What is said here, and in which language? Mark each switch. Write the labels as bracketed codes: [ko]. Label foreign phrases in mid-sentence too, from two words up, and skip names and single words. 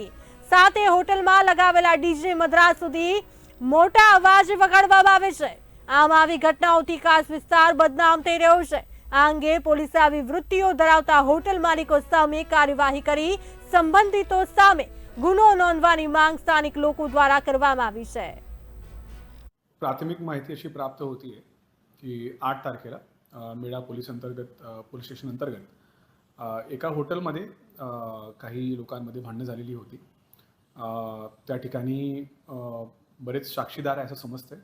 [gu] સાથે હોટલમાં લગાવેલા ડીજે મધરાત સુધી મોટા અવાજે વગાડવામાં આવે છે। આમ આવી ઘટનાઓથી ખાસ વિસ્તાર બદનામ થઈ રહ્યો છે। આ અંગે પોલીસે આવી વૃત્તિઓ ધરાવતા હોટલ માલિકો સામે કાર્યવાહી કરી સંબંધિતો સામે ગુનો નોંધવાની માંગ સ્થાનિક લોકો દ્વારા કરવામાં આવી છે। [mr] प्राथमिक माहिती अशी प्राप्त होती है की 8 तारखेला मेळा पोलीस स्टेशन अंतर्गत एका हॉटेलमध्ये काही लोकांमध्ये भांडणं झालेली होती। त्या ठिकाणी बरेच साक्षीदार आहे असं समजतंय।